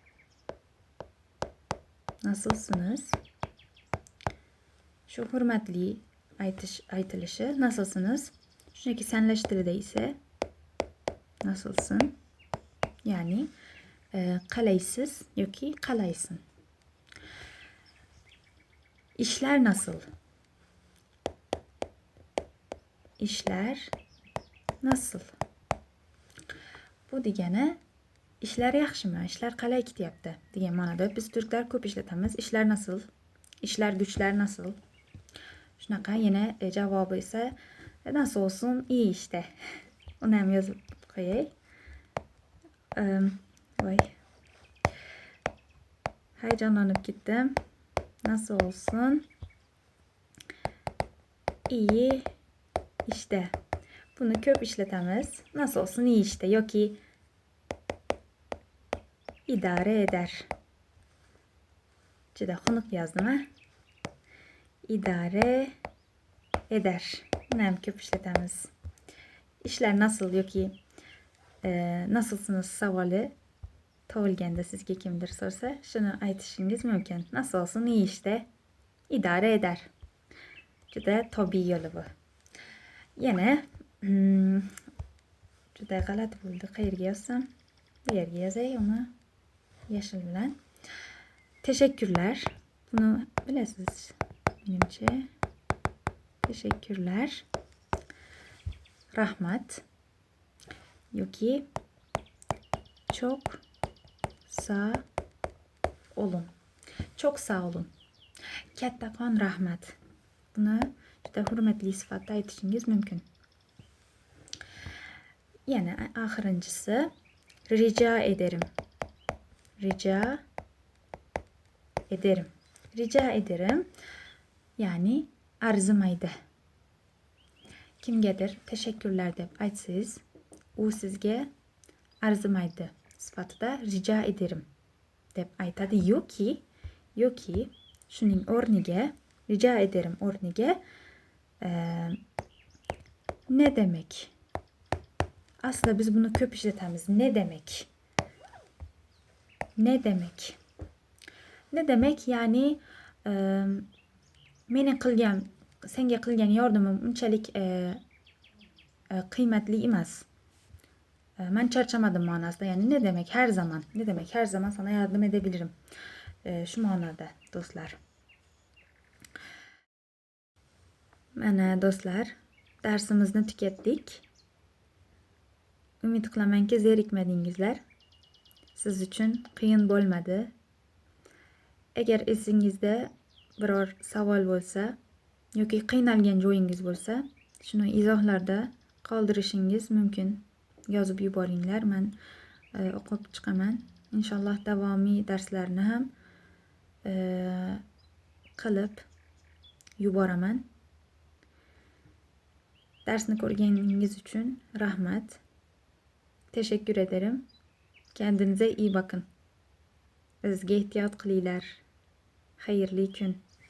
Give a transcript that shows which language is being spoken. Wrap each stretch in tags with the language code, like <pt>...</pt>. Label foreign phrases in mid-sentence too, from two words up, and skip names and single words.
<tr>Nasılsınız?</tr> <uz>Shu hurmatli aytilishi nasılsınız? Shuniki sanlash tilida ise nasılsın? Ya'ni qalaysiz yoki qalaysin.</uz> <tr>İşler nasıl? İşler nasıl?</tr> <uz>Bu degani ishlar yaxshimi, ishlar qalay ketyapti degan ma'noda. Biz turklar ko'p ishlatamiz.</uz> <tr>Ishlar nasıl? İşler güçler nasıl?</tr> <uz>Shunaqa. Yana javobi esa</uz> <tr>nasıl olsun, iyi işte.</tr> <uz>Uni ham yozib qo'yay. Voy. Hayajonlanib ketdim.</uz> <tr>Nasıl olsun? İyi işte.</tr> <uz>Bunu ko'p ishlatamiz.</uz> <tr>Nasıl olsun, iyi işte yoki idare eder.</tr> <uz>Juda xunuk yozdim ha.</uz> <tr>İdare eder.</tr> <uz>Buni ham ko'p ishlatamiz.</uz> <tr>İşler nasıl</tr> <uz>yoki nasılsınız savoli tug'ilganda sizga kimdir so'rasa, shuni aytishingiz mumkin.</uz> <tr>Nasıl olsun, iyi işte. İdare eder.</tr> <uz>Juda tabiiy yo'li bu. Yana juda g'alati bo'ldi. Qayerga yozsam? Bu yerga yozay uni yashil bilan.</uz> <tr>Teşekkürler. Bunu bilasiz.</tr> <uz>Menimcha. Teşekkürler. Rahmat. Yoki</uz> <tr>çok sağ olun. Çok sağ olun.</tr> <uz>Kattakon rahmat. Buni juda hurmatli sifatda aytishingiz mumkin. Yana oxirinchisi</uz> <tr>rica ederim. Rica ederim. Rica ederim. Yani arzimaydi.</tr> <uz>Kimgadir teşekkürler deb aytsangiz, u sizga arzimaydi sifatida</uz> <tr>rica ederim</tr> <uz>deb aytadi yoki shuning o'rniga,</uz> <tr>rica ederim o'rniga ne demek?</tr> <uz>Aslida biz buni ko'p ishlatamiz.</uz> <tr>Ne demek? Ne demek? Ne demek?</tr> <uz>Yani meni senga qilgan yordamim unchalik qiymatli emas. Men charchamadim ma'nosida.</uz> <tr>Yani ne demek? Her zaman. Ne demek? Her zaman sana yardım edebilirim.</tr> <uz>Shu ma'noda do'stlar. Mana do'stlar, darsimizni tugatdik. Umid qilamanki zerikmadingizlar. Siz uchun qiyin bo'lmadi. Agar esingizda biror savol bo'lsa yoki qiynalgan joyingiz bo'lsa, shuni izohlarda qoldirishingiz mumkin. Yozib yuboringlar, men o'qib chiqaman. Inshaalloh davomiy darslarni ham qilib yuboraman. Darsni ko'rganingiz uchun rahmat.</uz> <tr>Teşekkür ederim. Kendinize iyi bakın.</tr> <uz>O'zga ehtiyot qilinglar. Xayrli kun.</uz>